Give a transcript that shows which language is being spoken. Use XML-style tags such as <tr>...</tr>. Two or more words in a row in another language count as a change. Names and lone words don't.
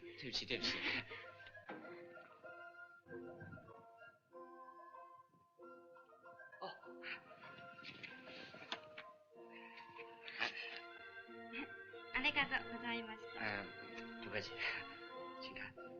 <zh>对不起，对不起。</zh> <ja>ありがとうございました。</ja> <zh>不客气，请看。</zh>